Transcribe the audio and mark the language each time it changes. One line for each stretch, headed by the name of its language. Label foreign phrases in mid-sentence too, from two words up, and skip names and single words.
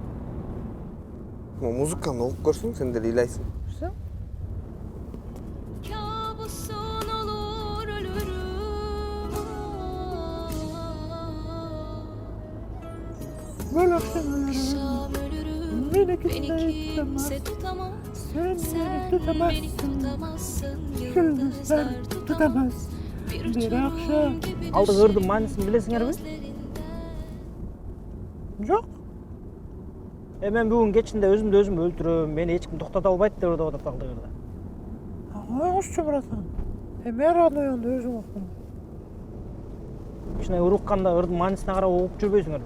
Kyrgyz: Музыканы окуп көрсөң, сен деле ыйлайсың.
Turkish: Bölürsün ölürüm, beni kimse tutamaz, sen beni tutamazsın, yıldızlar tutamaz, bir akşam.
Kyrgyz: Алды кырдын мааниsin билесиңерби? Жок. Мен бүгүн кечинде өзүмдү өзүм өлтүрөм, мени эч ким токтото албайт деп ойлоп атат алды кырда. Коюңузчу братан. Мен Роднойду өзүм окудум. Кичине урукканда ырдын маанисине карап окуп жүрбөйсүңөрбү?